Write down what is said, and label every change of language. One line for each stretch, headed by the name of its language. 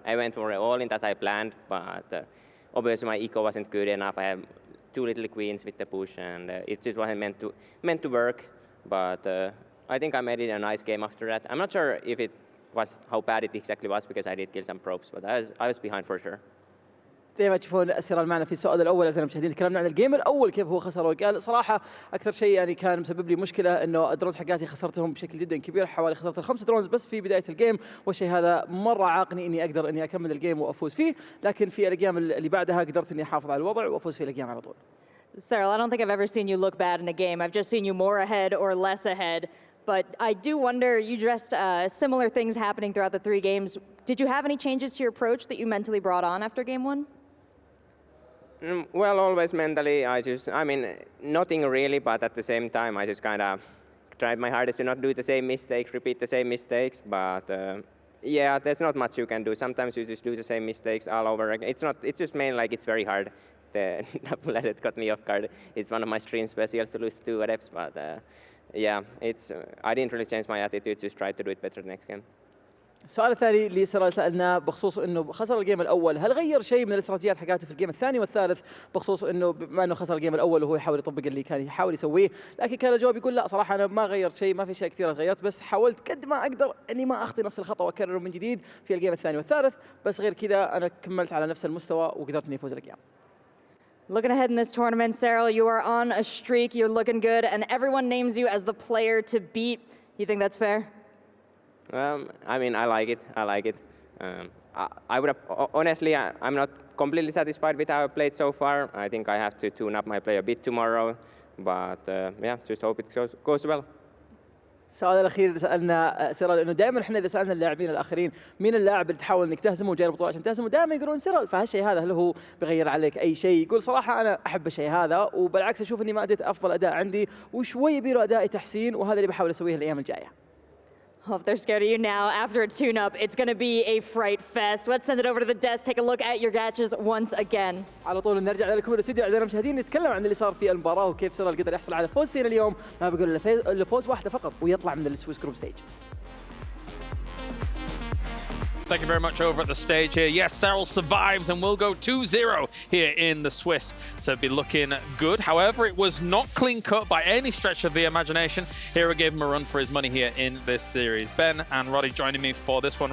English: I went for all in that I planned, but obviously my eco wasn't good enough. I had 2 little queens with the push, and it just wasn't meant to work. But I think I made it a nice game after that. I'm not sure if it was how bad it exactly was, because I did kill some probes, but I was behind for sure.
Arabic: زي ما تشوفون سيرال معنا في السؤال الاول اعزائي المشاهدين تكلمنا عن الجيم الاول كيف هو خسر، وقال صراحه اكثر شيء يعني كان مسبب لي مشكله انه الدرونز حقاتي خسرتهم بشكل جدا كبير، حوالي خسرت 5 درونز بس في بدايه الجيم، والشيء هذا مره عاقني اني اقدر اني اكمل الجيم وافوز فيه، لكن في الايام اللي بعدها قدرت اني احافظ على الوضع وافوز في الجيم على طول.
English: Serral, I don't think I've ever seen you look bad in a game. I've just seen you more ahead or less ahead. But I do wonder, you addressed similar things happening throughout the 3 games. Did you have any changes to your approach that you mentally brought on after game 1? Well, always mentally, I mean, nothing really, but at the same time, I just kind of tried my hardest to not do the same mistakes, repeat the same mistakes. But Yeah, there's not much you can do. Sometimes you just do the same mistakes all over again. It's just mainly like it's very hard. The double adept got me off guard. It's one of my stream specials to lose 2 adepts, but yeah, I didn't really change my attitude. Just try to do it better next game.
Arabic: السؤال الثاني اللي سيرال سألناه بخصوص انه خسر الجيم الاول، هل غير شيء من الاستراتيجيات حقاته في الجيم الثاني والثالث بخصوص انه بما انه خسر الجيم الاول وهو يحاول يطبق اللي كان يحاول يسويه، لكن كان الجواب يقول لا صراحه انا ما غيرت شيء، ما في اشياء كثيره غيرت، بس حاولت قد ما اقدر اني ما اخطي نفس الخطا واكرره من جديد في الجيم الثاني والثالث، بس غير كذا انا كملت على نفس المستوى وقدرت اني افوز الجيم.
English: Looking ahead in this tournament, Serral, you are on a streak, you're looking good, and everyone names you as the player to beat. You think that's fair? I mean, I like it. I would have, honestly, I'm not completely satisfied with how I played so far. I think I have to tune up my play a bit tomorrow, but yeah, just hope it goes well.
Arabic: السؤال الاخير اللي سالنا سيرال، انه دائما احنا اذا سالنا اللاعبين الاخرين مين اللاعب اللي تحاول انك تهزمه وجاي البطوله عشان تهزمه، دائما يقولون سيرال، فهالشيء هذا هل هو بيغير عليك اي شيء؟ يقول صراحه انا احب الشيء هذا، وبالعكس اشوف اني ما اديت افضل اداء عندي وشوي يبيله ادائي تحسين، وهذا اللي بحاول اسويه الايام الجايه.
English: Well, if they're scared of you now, after a tune-up, it's going to be a fright fest. Let's send it over to the desk, take a look at your gadgets once again.
Arabic: على طول نرجع لكم الاستوديو اعزائي المشاهدين، نتكلم عن اللي صار في المباراه وكيف سيرال قدر يحصل على فوزتين اليوم، ما بقول الا فوز واحده فقط ويطلع من السويس جروب ستيج.
English: Thank you very much over at the stage here. Yes, Serral survives and will go 2-0 here in the Swiss to be looking good. However, it was not clean cut by any stretch of the imagination. herO gave him a run for his money here in this series. Ben and Roddy joining me for this one.